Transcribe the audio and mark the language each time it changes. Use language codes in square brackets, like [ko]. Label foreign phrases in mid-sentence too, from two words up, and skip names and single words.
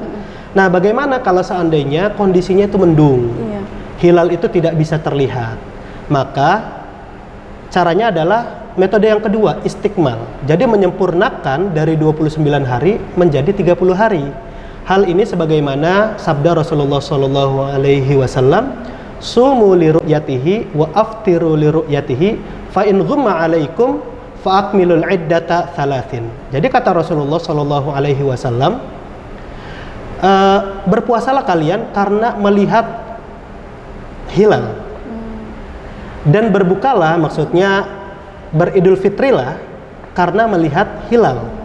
[id] Nah, bagaimana kalau seandainya kondisinya itu mendung? Iya. Hilal itu tidak bisa terlihat. Maka caranya adalah metode yang kedua, istikmal. Jadi menyempurnakan dari 29 hari menjadi 30 hari. Hal ini sebagaimana sabda Rasulullah [ar] صلى الله عليه وسلم, "صوموا لرؤيته وأفطروا لرؤيته فإن غم عليكم فأكملوا العدة 3." [id] Jadi kata Rasulullah [ar] صلى الله عليه وسلم, [id] berpuasalah kalian karena melihat hilal. Dan berbukalah, maksudnya beridul fitrilah karena melihat hilal.